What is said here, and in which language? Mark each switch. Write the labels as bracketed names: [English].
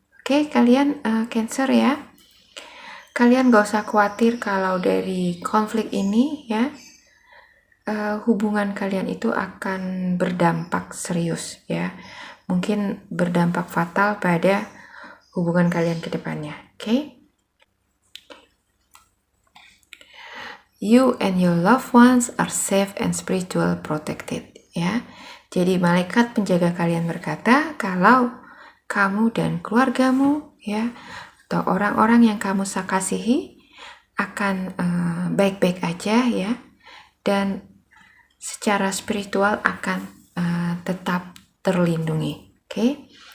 [Indonesian] Oke, kalian Cancer, ya. Kalian gak usah khawatir kalau dari konflik ini, ya, hubungan kalian itu akan berdampak serius, ya. Mungkin berdampak fatal pada hubungan kalian ke depannya. Oke? [English] You and your loved ones are safe and spiritual protected, [Indonesian] ya. Jadi malaikat penjaga kalian berkata kalau kamu dan keluargamu, ya, atau orang-orang yang kamu kasihi akan baik-baik aja, ya, dan secara spiritual akan tetap terlindungi. Oke?